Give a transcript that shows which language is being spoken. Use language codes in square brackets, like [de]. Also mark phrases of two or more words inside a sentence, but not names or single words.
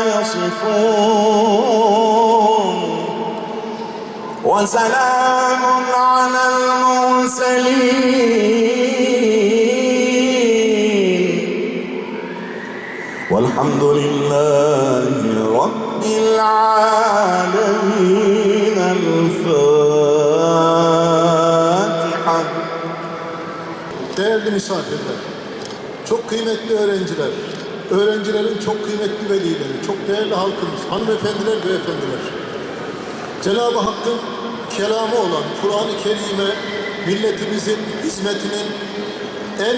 [ar] يصفون وسلام على المرسلين والحمد لله رب العالمين. الفاتحة. [tr] Değerli misafirler, çok kıymetli öğrenciler, öğrencilerin çok kıymetli velileri, çok değerli halkımız, hanımefendiler, beyefendiler. Cenab-ı Hakk'ın kelamı olan Kur'an-ı Kerim'e milletimizin hizmetinin en